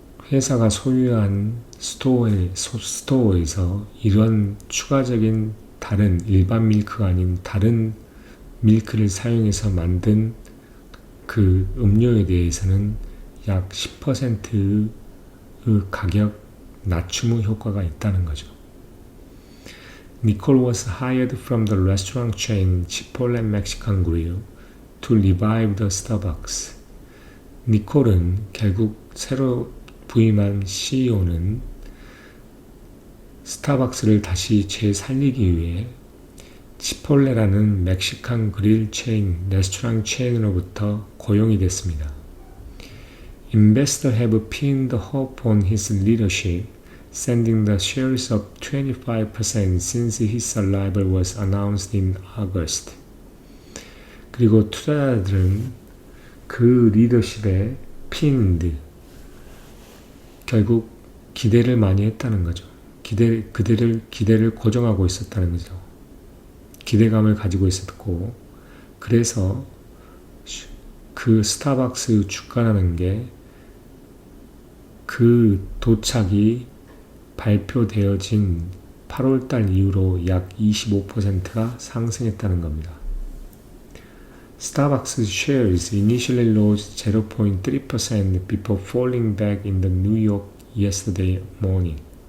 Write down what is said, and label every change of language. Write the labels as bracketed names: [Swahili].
[Korean] 회사가 소유한 스토어에서 이런 추가적인 다른 일반 밀크가 아닌 다른 밀크를 사용해서 만든 그 음료에 대해서는 약 10%의 가격 낮춤의 효과가 있다는 거죠. [English] Nicole was hired from the restaurant chain Chipotle Mexican Grill to revive the Starbucks. [Korean] 니콜은 결국 새로 부임한 CEO는 스타벅스를 다시 재살리기 위해 치폴레라는 멕시칸 그릴 체인, 레스토랑 체인으로부터 고용이 됐습니다. [English] Investors have pinned hope on his leadership, sending the shares up 25% since his arrival was announced in August. [Korean] 그리고 투자자들은 그 리더십에 pinned, 결국 기대를 많이 했다는 거죠. 기대를 고정하고 있었다는 거죠. 기대감을 가지고 있었고, 그래서 그 스타벅스 주가라는 게 그 도착이 발표되어진 8월달 이후로 약 25%가 상승했다는 겁니다. [English] Starbucks shares initially rose 0.3% before falling back in the New York yesterday morning.